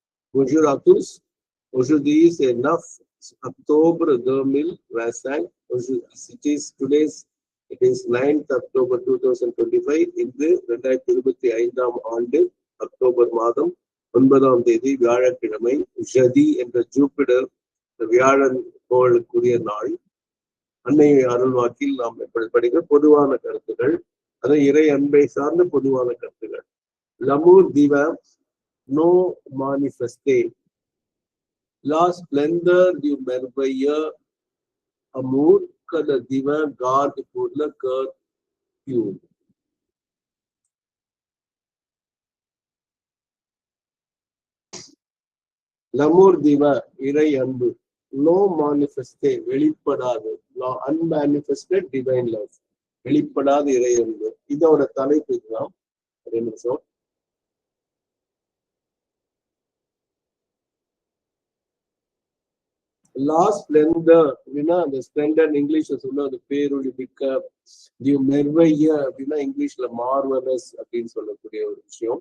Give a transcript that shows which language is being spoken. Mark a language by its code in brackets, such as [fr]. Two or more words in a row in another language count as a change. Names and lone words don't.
[fr] Bonjour à tous. Aujourd'hui, c'est 9 octobre 2025. [en] It is 9th October 2025. [ta] இன்று 2025ஆம் ஆண்டு அக்டோபர் மாதம் 9ஆம் தேதி வியாழக்கிழமை. ஷதி என்ற ஜூபிடர் வியாழன் கோளுக்குரிய நாள். அன்னை அருள்வாக்கில் நாம் படிக்கிற பொதுவான கருத்துக்கள், அதை இறை அன்பை சார்ந்த பொதுவான கருத்துக்கள். [fr] L'amour divin non manifesté. La splendeur du merveilleux amour que le divin garde pour le cœur pur. L'amour divin, [ta] இறை அன்பு, [fr] no manifesté, [ta] வெளிப்படாது, [en] unmanifested divine love, [ta] வெளிப்படாத இறை அன்பு. இதோட தலைப்பு இதுதான். ஒரு நிமிஷம். [fr] la splendeur [ta] அப்படின்னா அந்த ஸ்ப்ளெண்டர் இங்கிலீஷ்ல சொன்னா அது பேரொளி மிக்க, மெர்வைய அப்படின்னா இங்கிலீஷ்ல மார்வலஸ் அப்படின்னு சொல்லக்கூடிய ஒரு விஷயம்.